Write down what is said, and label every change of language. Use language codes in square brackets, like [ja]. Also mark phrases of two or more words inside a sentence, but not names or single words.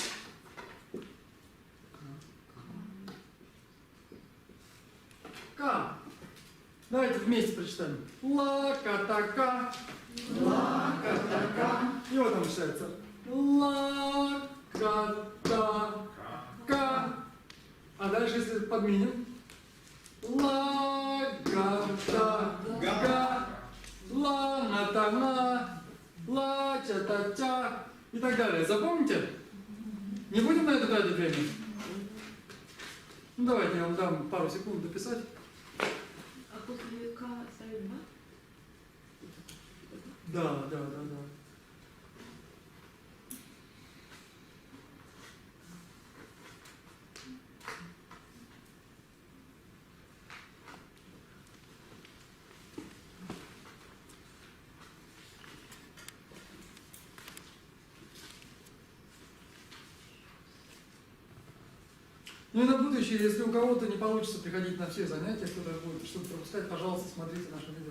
[ru] К. Давайте вместе прочитаем. Ла-кота-ка. Ла-кота-ка. И вот там читается. Ла-кота-ка. А дальше, если подменим. Ла-га-та-га. Ла-на-та-на. Ла-ча-та-ча. И так далее. Запомните? Не будем на это тратить время? Ну, давайте я вам дам пару секунд дописать. А после К ставим мат? Да. Ну и на будущее, если у кого-то не получится приходить на все занятия, кто-то будет что-то пропускать, пожалуйста, смотрите наше видео.